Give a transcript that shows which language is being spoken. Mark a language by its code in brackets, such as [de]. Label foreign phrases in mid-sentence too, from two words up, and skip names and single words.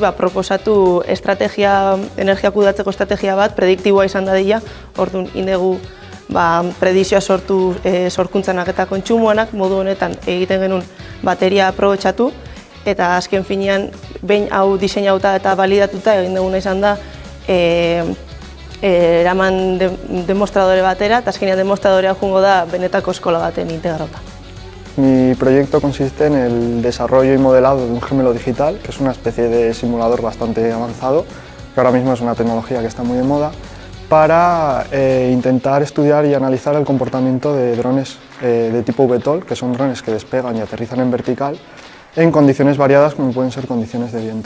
[eu] proposatu energia kudeatzeko estrategia bat, prediktiboa izan dadila, orduan indegu predizioa sortu sorkuntzanak eta kontsumoanak, modu honetan egiten genuen bateria aprobetxatu, eta azken finean, behin hau diseinauta eta validatuta egin duguna izan da eraman demostradore batera, eta azkenean demostradorea joango da benetako eskola baten integrauta. [es] Mi proyecto consiste en el desarrollo y modelado de un gemelo digital, que es una especie de simulador bastante avanzado, que ahora mismo es una tecnología que está muy de moda, para intentar estudiar y analizar el comportamiento de drones de tipo VTOL, que son drones que despegan y aterrizan en vertical, en condiciones variadas como pueden ser condiciones de viento.